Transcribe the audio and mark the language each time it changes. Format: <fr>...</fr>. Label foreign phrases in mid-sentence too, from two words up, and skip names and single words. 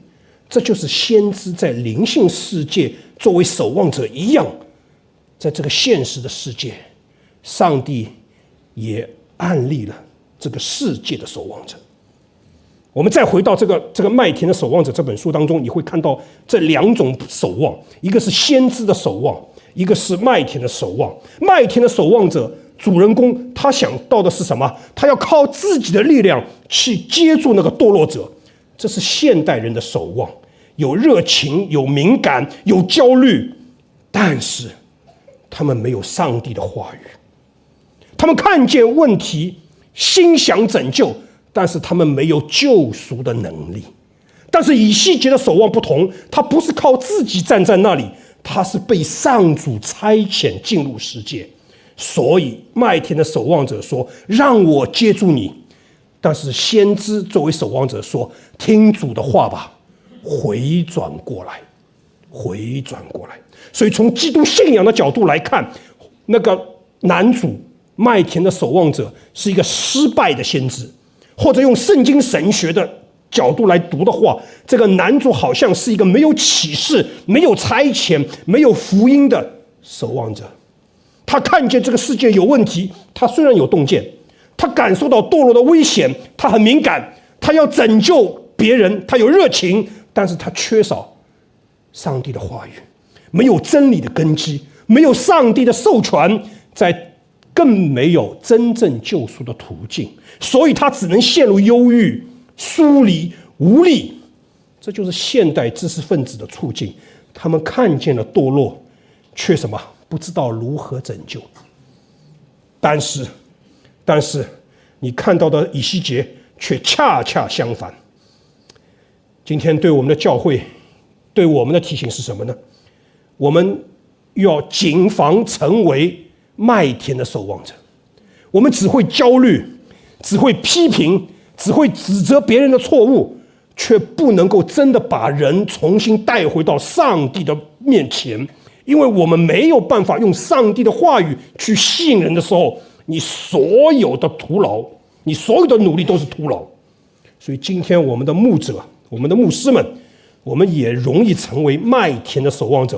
<zh>這就是先知在靈性世界作為守望者一樣，在這個現實的世界，上帝也安立了這個世界的守望者。我們再回到這個麥田的守望者這本書當中，你會看到這兩種守望，一個是先知的守望，一個是麥田的守望。麥田的守望者主人公他想到的是什麼？他要靠自己的力量去接住那個墮落者。這是現代人的守望，有熱情，有敏感，有焦慮，但是他們沒有上帝的話語。他們看見問題，心想拯救，但是他們沒有救贖的能力。但是以西結的守望不同，他不是靠自己站在那裡，他是被上主差遣進入世界。所以麥田的守望者說，讓我接住你。但是先知作為守望者說，聽主的話吧，回轉過來，回轉過來。所以從基督信仰的角度來看，那個男主麥田的守望者是一個失敗的先知，或者用聖經神學的角度來讀的話，這個男主好像是一個沒有啟示、沒有差遣、沒有福音的守望者。他看見這個世界有問題，他雖然有洞見，他感受到墮落的危險，他很敏感，他要拯救別人，他有熱情，但是他缺少上帝的話語，沒有真理的根基，沒有上帝的授權，更沒有真正救贖的途徑，所以他只能陷入憂鬱、疏離、無力。這就是現代知識分子的處境，他們看見了墮落，卻什麼？不知道如何拯救。但是你看到的以西結卻恰恰相反。今天對我們的教會，對我們的提醒是什麼呢？我們要謹防成為麥田的守望者。我們只會焦慮，只會批評，只會指責別人的錯誤，卻不能夠真的把人重新帶回到上帝的面前。因為我們沒有辦法用上帝的話語去吸引人的時候，你所有的徒勞，你所有的努力都是徒勞。所以今天我們的牧者，我們的牧師們，我們也容易成為麥田的守望者。</zh>